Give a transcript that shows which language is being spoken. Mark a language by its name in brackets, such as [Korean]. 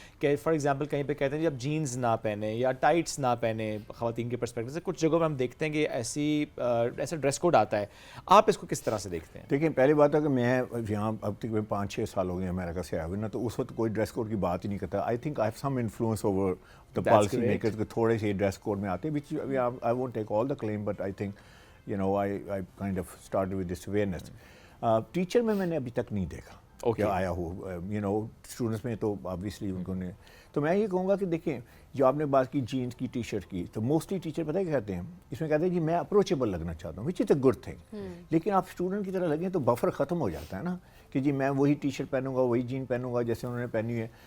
[Urdu] کہ for example کہیں پہ کہتے ہیں جب جینز نہ پہنیں یا ٹائٹس نہ پہنیں خواتین کے پرسپیکٹو سے. کچھ جگہوں پہ ہم دیکھتے ہیں کہ ایسا ڈریس کوڈ آتا ہے. آپ اس کو کس طرح سے دیکھتے ہیں؟ دیکھیں پہلی بات ہے کہ میں یہاں اب تک 5-6 سال ہو گئے امریکہ سے آئے ہوئے نا، تو اس وقت کوئی ڈریس کوڈ کی بات ہی نہیں کرتا. [English] I think I have some influence over the policy makers [Urdu] کے تھوڑے سے ڈریس کوڈ میں آتے ہیں. [English] which I won't take all the claim but I think I kind of started with this awareness. [Urdu] Teacher میں نے ابھی تک نہیں دیکھا کہ آیا ہو. اسٹوڈنٹس میں تو obviously ان کو نے. تو میں یہ کہوں گا کہ دیکھیں جو آپ نے بات کی جینس کی ٹی شرٹ کی، تو موسٹلی ٹیچر پتہ کیا کہتے ہیں اس میں، کہتے ہیں جی میں اپروچیبل لگنا چاہتا ہوں، [English] Which is a good thing. [Urdu] لیکن آپ اسٹوڈنٹ کی طرح لگیں تو بفر ختم ہو جاتا ہے نا کہ جی میں وہی ٹی شرٹ پہنوں گا، وہی جین پہنوں گا جیسے انہوں نے پہنی ہے.